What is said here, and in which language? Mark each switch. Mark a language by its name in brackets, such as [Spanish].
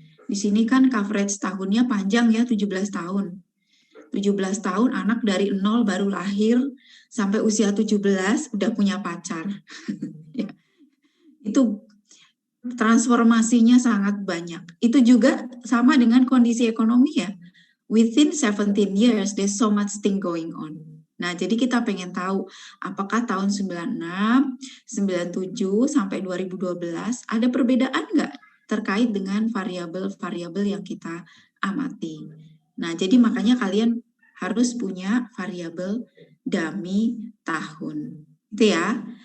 [Indonesian] Di sini kan coverage tahunnya panjang ya, 17 tahun. 17 tahun anak dari 0 baru lahir sampai usia 17 udah punya pacar. Itu transformasinya sangat banyak. Itu juga sama dengan kondisi ekonomi ya. [English] Within 17 years, there's so much thing going on. [Indonesian] Nah, jadi kita pengen tahu apakah tahun 96, 97 sampai 2012 ada perbedaan nggak terkait dengan variabel-variabel yang kita amati. Nah, jadi makanya kalian harus punya variabel dummy tahun. Itu ya.